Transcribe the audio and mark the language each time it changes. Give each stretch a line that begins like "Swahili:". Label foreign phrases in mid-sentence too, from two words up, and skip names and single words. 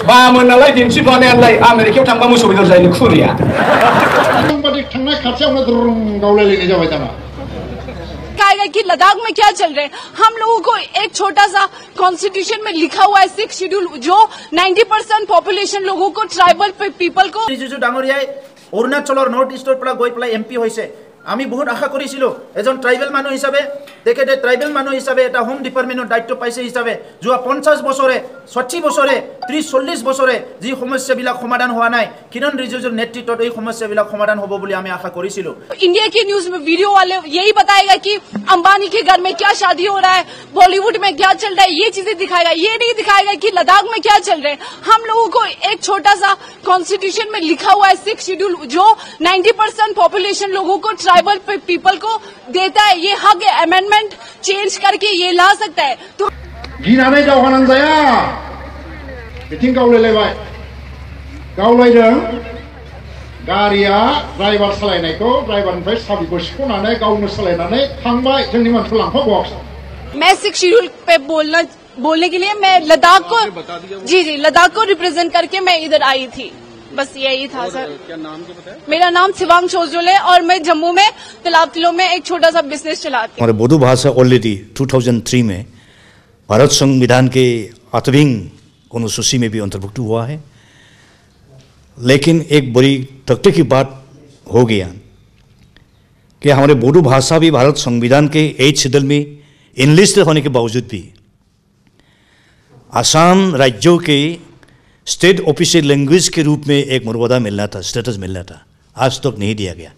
Bodo: मामोन नालाय दिन्थिफ्लानायालाय आमेरिकायाव थांबा मोसौ बेदर जायो खुरिया थांनाय खाथियावनो दुरुं गावलायलायनाय जाबाय दाना
Hindi: कहेगा कि लद्दाख में क्या चल रहा है। हम लोगों को एक छोटा सा कॉन्स्टिट्यूशन में लिखा हुआ है 6 शेड्यूल जो 90% पॉपुलेशन लोगों को
English: tribal people
Hindi: को
Assamese: अरुणाचल
English: North Easter
Assamese: পৰা গৈ পেলাই এমপি হৈছে আমি বহুত আশা কৰিছিলো এজন ট্ৰাইবেল মানুহ হিচাপে তেখেতে ট্ৰাইবেল মানুহ হিচাপে এটা
English: home departmentৰ
Assamese: দায়িত্ব পাইছে হিচাপে যোৱা 50 বছৰে 60 বছৰে 30-40 বছৰে যি সমস্যাবিলাক সমাধান হোৱা নাই কিৰণ ৰিজিজুৰ নেতৃত্বত এই সমস্যাবিলাক সমাধান হ'ব বুলি আমি আশা কৰিছিলো।
Hindi: इंडिया की न्यूज में वीडियो वाले यही बताएगा कि अंबानी के घर में क्या शादी हो रहा है, बॉलीवुड में क्या चल रहा है, ये चीजें दिखाएगा। ये नहीं दिखाएगा कि लद्दाख में क्या चल रहा है। हम लोगों को एक छोटा सा कॉन्स्टिट्यूशन में लिखा हुआ है 6 शेड्यूल जो 90% पॉपुलेशन लोगों को
English: tribal people
Hindi: को देता है। ये हक
English: amendment change
Hindi: करके ये ला सकता है। तो
Bodo: गिनानै दावहानां जाया बिथिं गावलायलायबाय गावलायदों गारिया ड्राइभार सालायनायखौ ड्राइभारनिफ्राय साबिखौ सिख'नानै गावनो सालायनानै थांबाय जोंनि मानसिखौ लांफाबावाखै।
Hindi: मैं 6 शेड्यूल पे बोलने के लिए मैं लद्दाख को जी लद्दाख को रिप्रेजेंट करके मैं इधर आई थी। बस यही था सर। क्या नाम क्या बताया? मेरा नाम शिवांग छोजोल है और मैं जम्मू में तलाबतिलों में एक छोटा सा बिजनेस चलाती हूँ। हमारे बोडो भाषा ऑलरेडी 2003 में भारत संविधान के 8वीं अनुसूची में भी अंतर्भुक्त हुआ है, लेकिन एक बड़ी तकलीफ की बात हो गया कि हमारे बोडो भाषा भी भारत संविधान के 8 शेड्यूल में इनलिस्टेड होने के बावजूद भी आसाम राज्यों के
English: state official language
Hindi: के रूप में एक मर्यादा मिलना था, स्टेटस मिलना था, आज तक नहीं दिया गया।